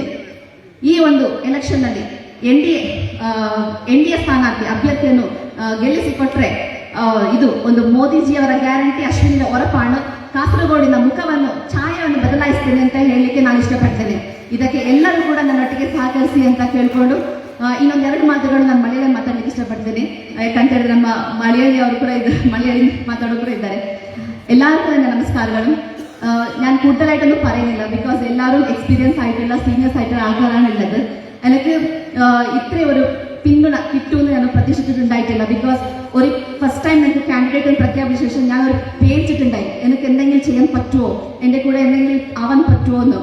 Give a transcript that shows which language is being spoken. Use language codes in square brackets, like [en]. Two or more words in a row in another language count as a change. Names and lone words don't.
[kn] ಈ ಒಂದು ಎಲೆಕ್ಷನ್ ನಲ್ಲಿ NDA ಸ್ಥಾನಾರ್ಥಿ ಅಭ್ಯರ್ಥಿಯನ್ನು ಗೆಲ್ಲಿಸಿಕೊಟ್ರೆ ಇದು ಒಂದು ಮೋದಿಜಿಯವರ ಗ್ಯಾರಂಟಿ, ಅಶ್ವಿನಿಯ ಹೊರಪಾಣು, ಕಾಸರಗೋಡಿನ ಮುಖವನ್ನು, ಛಾಯೆಯನ್ನು ಬದಲಾಯಿಸ್ತೇನೆ ಅಂತ ಹೇಳಲಿಕ್ಕೆ ನಾನು ಇಷ್ಟಪಡ್ತೇನೆ. ಇದಕ್ಕೆ ಎಲ್ಲರೂ ಕೂಡ ನನ್ನೊಟ್ಟಿಗೆ ಸಹಕರಿಸಿ ಅಂತ ಕೇಳಿಕೊಂಡು ಇನ್ನೊಂದೆರಡು ಮಾತುಗಳು ನಾನು ಮಲಯಾಳಿ ಮಾತಾಡಲಿಕ್ಕೆ ಇಷ್ಟಪಡ್ತೇನೆ. ಯಾಕಂತ ಹೇಳಿದ್ರೆ ನಮ್ಮ ಮಲಯಾಳಿ ಅವರು ಕೂಡ ಮಲಯಾಳಿ ಮಾತಾಡೋರು ಕೂಡ ಇದ್ದಾರೆ. ಎಲ್ಲರಿಗೂ ನನ್ನ നമസ്കാരങ്ങളും. [ml] ഞാൻ കൂടുതലായിട്ടൊന്നും പറയുന്നില്ല, ബിക്കോസ് എല്ലാവരും എക്സ്പീരിയൻസ് ആയിട്ടുള്ള സീനിയേഴ്സ് ആയിട്ടുള്ള ആൾക്കാരാണുള്ളത്. എനിക്ക് ഇത്രയും ഒരു പിന്തുണ കിട്ടുമെന്ന് ഞാൻ പ്രതീക്ഷിച്ചിട്ടുണ്ടായിട്ടില്ല. ബിക്കോസ് ഒരു [en] first time [ml] എനിക്ക് കാൻഡിഡേറ്റ് പ്രഖ്യാപിച്ച ശേഷം ഞാൻ ഒരു പേടിച്ചിട്ടുണ്ടായി, എനിക്ക് എന്തെങ്കിലും ചെയ്യാൻ പറ്റുമോ, എൻ്റെ കൂടെ എന്തെങ്കിലും ആവാൻ പറ്റുമോ എന്ന്.